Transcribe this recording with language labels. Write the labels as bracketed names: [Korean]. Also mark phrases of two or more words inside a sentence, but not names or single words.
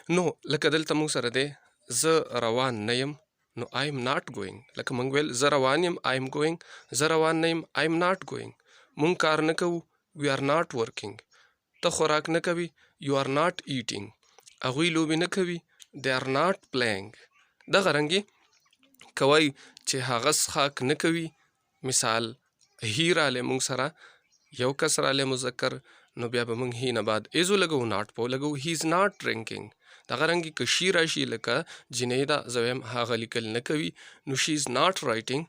[Pashto] نو لکه دلته موږ سره دی زه روان نه یم، نو [English] I am not going. [Pashto] لکه موږ ویل زه روان یم [English] I am going, [Pashto] زه روان نه یم [English] I am not going. [Pashto] موږ کار نه کوو [English] we are not working. [Pashto] ته خوراک نه کوي [English] you are not eating. [Pashto] هغوی لوبې نه کوي [English] they are not playing. [Pashto] دغه رنګې کوي چې هغه څښاک نه کوي، مثال هی رالی موږ سره یو کس رالی مذکر، نو بیا به موږ هی نه بعد ایز ولګو ناٹ په ولګو [English] he is not drinking. [Pashto] دغه رنګې که شي راشي لکه جنۍ ده زه وایم هغه لیکل نه کوي نو [English] she is not writing.